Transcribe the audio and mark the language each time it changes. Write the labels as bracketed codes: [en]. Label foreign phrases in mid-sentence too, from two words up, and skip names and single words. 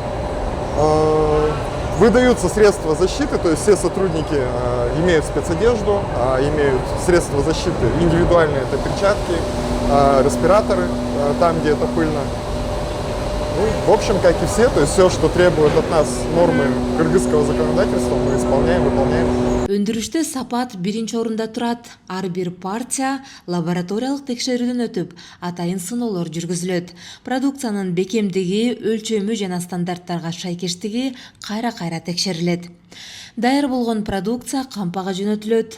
[ru] Выдаются средства защиты, то есть все сотрудники имеют спецодежду, имеют средства защиты индивидуальные, это перчатки, респираторы там, где это пыльно. Ну, в общем, как и все, то есть все, что требует от нас нормы кыргызского законодательства, мы исполняем, выполняем. [ky] Өндүрүштө сапат биринчи орунда турат. Ар бир партия лабораториялык текшерүүдөн өтүп, атайын сыноолор жүргүзүлөт. Продукциянын бекемдиги, өлчөмү жана стандарттарга шайкештиги кайра-кайра текшерилет. Даяр болгон продукция кампага жөнөтүлөт.